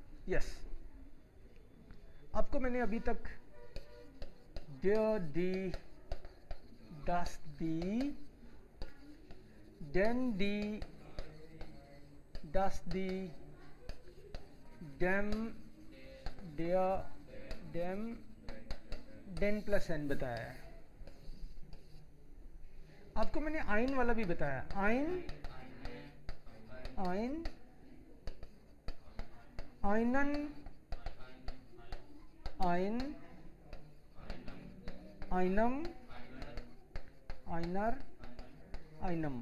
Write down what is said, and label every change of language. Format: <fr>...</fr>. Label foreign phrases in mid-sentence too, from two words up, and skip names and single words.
<hi>यस। आपको मैंने अभी तक</hi> <de>der, die, das, die, den, die, das, die, dem, der, dem, den</de> <hi>प्लस एन बताया है। आपको मैंने आइन वाला भी बताया,</hi> <de>ein, ein, einen, ein, einem, einer, einem.</de>